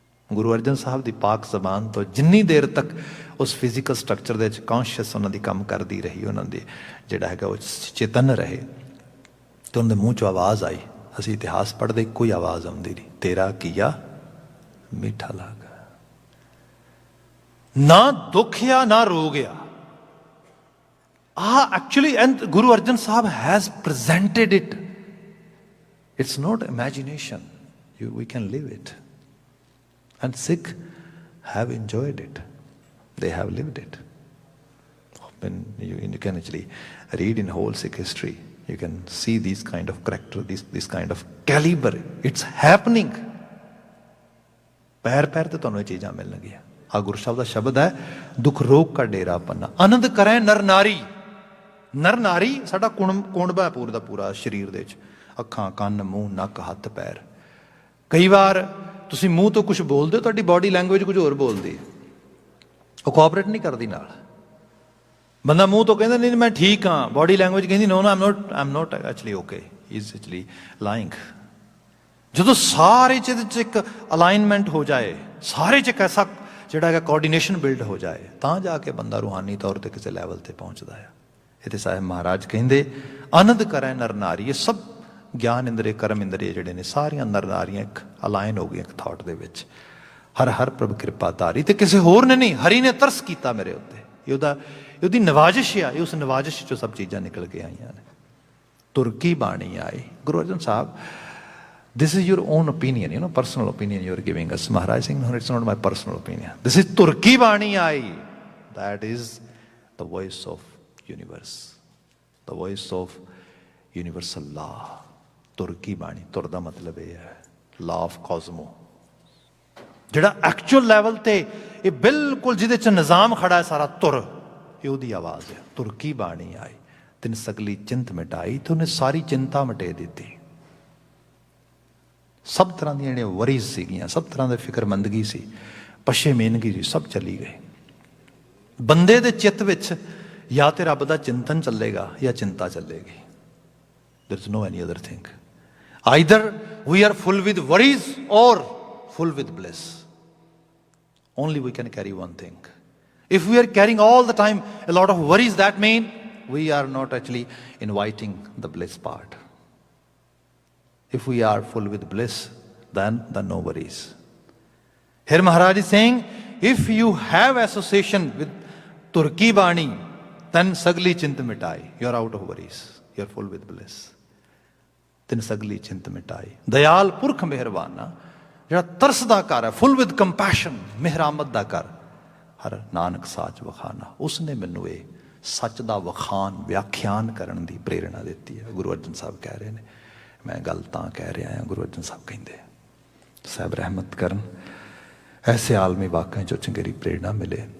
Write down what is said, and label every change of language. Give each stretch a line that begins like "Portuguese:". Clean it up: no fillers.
Punjabi: ਗੁਰੂ ਅਰਜਨ ਸਾਹਿਬ ਦੀ ਪਾਕ ਜ਼ਬਾਨ ਤੋਂ ਜਿੰਨੀ ਦੇਰ ਤੱਕ ਉਸ ਫਿਜ਼ੀਕਲ ਸਟਰਕਚਰ ਦੇ ਵਿੱਚ ਕੌਨਸ਼ੀਅਸ ਉਹਨਾਂ ਦੀ ਕੰਮ ਕਰਦੀ ਰਹੀ, ਉਹਨਾਂ ਦੀ ਜਿਹੜਾ ਹੈਗਾ ਉਹ ਚੇਤਨ ਰਹੇ, ਤੇ ਉਹਨਾਂ ਦੇ ਮੂੰਹ 'ਚੋਂ ਆਵਾਜ਼ ਆਈ। ਅਸੀਂ ਇਤਿਹਾਸ ਪੜ੍ਹਦੇ, ਕੋਈ ਆਵਾਜ਼ ਆਉਂਦੀ ਨਹੀਂ, ਤੇਰਾ ਕੀਆ ਮਿੱਠਾ ਲੱਗਾ। ਨਾ ਦੁੱਖ ਆ ਨਾ ਰੋਗ ਆ।
English: Actually and Guru Arjan Sahib has presented it. It's not imagination, we can live it, and Sikh have enjoyed it, they have lived it. When you can actually read in whole Sikh history, you can see these kind of character, this kind of caliber, it's happening.
Punjabi: ਪੈਰ ਪੈਰ ਤੇ ਤੁਹਾਨੂੰ ਇਹ ਚੀਜ਼ਾਂ ਮਿਲਣਗੀਆਂ। ਆ ਗੁਰੂ ਸਾਹਿਬ ਦਾ ਸ਼ਬਦ ਹੈ, ਦੁੱਖ ਰੋਗ ਕਾ ਡੇਰਾ ਪੰਨਾ ਆਨੰਦ ਕਰੇ ਨਰ ਨਾਰੀ। ਨਰ ਨਾਰੀ ਸਾਡਾ ਕੁੰਡਬਾ ਪੂਰਾ ਦਾ ਪੂਰਾ ਸਰੀਰ ਦੇ ਵਿੱਚ, ਅੱਖਾਂ, ਕੰਨ, ਮੂੰਹ, ਨੱਕ, ਹੱਥ, ਪੈਰ। ਕਈ ਵਾਰ ਤੁਸੀਂ ਮੂੰਹ ਤੋਂ ਕੁਝ ਬੋਲਦੇ ਹੋ, ਤੁਹਾਡੀ ਬਾਡੀ ਲੈਂਗੁਏਜ ਕੁਝ ਹੋਰ ਬੋਲਦੀ ਹੈ, ਉਹ ਕੋਆਪਰੇਟ ਨਹੀਂ ਕਰਦੀ ਨਾਲ। ਬੰਦਾ ਮੂੰਹ ਤੋਂ ਕਹਿੰਦਾ ਨਹੀਂ ਮੈਂ ਠੀਕ ਹਾਂ, ਬਾਡੀ ਲੈਂਗੁਏਜ ਕਹਿੰਦੀ
English: No I'm not actually okay, is actually lying.
Punjabi: ਜਦੋਂ ਸਾਰੇ 'ਚ ਇੱਕ ਅਲਾਈਨਮੈਂਟ ਹੋ ਜਾਏ, ਸਾਰੇ 'ਚ ਇੱਕ ਐਸਾ ਜਿਹੜਾ ਹੈਗਾ ਕੋਆਰਡੀਨੇਸ਼ਨ ਬਿਲਡ ਹੋ ਜਾਏ, ਤਾਂ ਜਾ ਕੇ ਬੰਦਾ ਰੂਹਾਨੀ ਤੌਰ 'ਤੇ ਕਿਸੇ ਲੈਵਲ 'ਤੇ ਪਹੁੰਚਦਾ ਹੈ। ਇਹ ਤੇ ਸਾਹਿਬ ਮਹਾਰਾਜ ਕਹਿੰਦੇ ਆਨੰਦ ਕਰੇ ਨਰ ਨਾਰੀ। ਇਹ ਸਭ ਗਿਆਨ ਇੰਦਰੀ ਕਰਮ ਇੰਦਰੀ ਜਿਹੜੇ ਨੇ ਸਾਰੀਆਂ ਨਰ ਨਾਰੀਆਂ ਇੱਕ ਅਲਾਈਨ ਹੋ ਗਈਆਂ ਇੱਕ ਥਾਟ ਦੇ ਵਿੱਚ। ਹਰ ਹਰ ਪ੍ਰਭ ਕਿਰਪਾ ਧਾਰੀ, ਤੇ ਕਿਸੇ ਹੋਰ ਨੇ ਨਹੀਂ, ਹਰੀ ਨੇ ਤਰਸ ਕੀਤਾ ਮੇਰੇ ਉੱਤੇ। ਉਹਦੀ ਨਵਾਜ਼ਿਸ਼ ਆ, ਇਹ ਉਸ ਨਵਾਜ਼ਿਸ਼ ਚੋਂ ਸਭ ਚੀਜ਼ਾਂ ਨਿਕਲ ਕੇ ਆਈਆਂ ਨੇ। ਤੁਰਕੀ ਬਾਣੀ ਆਈ।
English: Guru Arjan Sahib, this is your own opinion, personal opinion you are giving us. Maharaj Singh, no, it's not my personal opinion. This is Turki Bani Ai. That is the voice of universe, the voice of universal law.
Punjabi: Turki Bani, ਤੁਰ ਦਾ ਮਤਲਬ ਇਹ ਹੈ
English: law of cosmos,
Punjabi: ਜਿਹੜਾ actual level ਤੇ ਇਹ ਬਿਲਕੁਲ ਜਿਹਦੇ ਚ ਨਿਜ਼ਾਮ ਖੜਾ ਹੈ ਸਾਰਾ ਤੁਰ, ਇਹ ਉਹਦੀ ਆਵਾਜ਼ ਹੈ। ਤੁਰਕੀ ਬਾਣੀ ਆਈ, ਤਿਨ ਸਗਲੀ ਚਿੰਤ ਮਿਟਾਈ, ਤੇ ਉਹਨੇ ਸਾਰੀ ਚਿੰਤਾ ਮਿਟੇ ਦਿੱਤੀ। ਸਭ ਤਰ੍ਹਾਂ ਦੀਆਂ ਜਿਹੜੀਆਂ ਵਰੀਜ਼ ਸੀਗੀਆਂ, ਸਭ ਤਰ੍ਹਾਂ ਦੀ ਫਿਕਰਮੰਦਗੀ ਸੀ, ਪਸ਼ੇਮੀਨਗੀ ਸੀ, ਸਭ ਚਲੀ ਗਈ। ਬੰਦੇ ਦੇ ਚਿੱਤ ਵਿੱਚ ਜਾਂ ਤੇ ਰੱਬ ਦਾ ਚਿੰਤਨ ਚੱਲੇਗਾ ਜਾਂ ਚਿੰਤਾ ਚੱਲੇਗੀ।
English: there is no any other thing. Either we are full with worries or full with bliss. Only we can carry one thing. If we are carrying all the time a lot of worries, that means we are not actually inviting the bliss part. If we are full with bliss, then no worries. Here Maharaj is saying, if you have association with Turki Bani, then
Punjabi: sagli chint mitai.
English: You are out of worries. You are full with bliss. Then
Punjabi: sagli chint mitai. Dayal Purkh Mehrwana, ਜਿਹੜਾ ਤਰਸ ਦਾ ਘਰ ਹੈ,
English: full with compassion,
Punjabi: ਮਿਹਰਾਮਤ ਦਾ ਘਰ, ਹਰ ਨਾਨਕ ਸਾਚ ਵਖਾਨਾ, ਉਸਨੇ ਮੈਨੂੰ ਇਹ ਸੱਚ ਦਾ ਵਖਾਨ ਵਿਆਖਿਆਨ ਕਰਨ ਦੀ ਪ੍ਰੇਰਣਾ ਦਿੱਤੀ ਹੈ। ਗੁਰੂ ਅਰਜਨ ਸਾਹਿਬ ਕਹਿ ਰਹੇ ਨੇ, ਮੈਂ ਗੱਲ ਤਾਂ ਕਹਿ ਰਿਹਾ ਹਾਂ, ਗੁਰੂ ਅਰਜਨ ਸਾਹਿਬ ਕਹਿੰਦੇ ਸਾਹਿਬ ਰਹਿਮਤ ਕਰਨ, ਐਸੇ ਆਲਮੀ ਵਾਕਿਆਂ ਚੋਂ ਚੰਗੇਰੀ ਪ੍ਰੇਰਣਾ ਮਿਲੇ।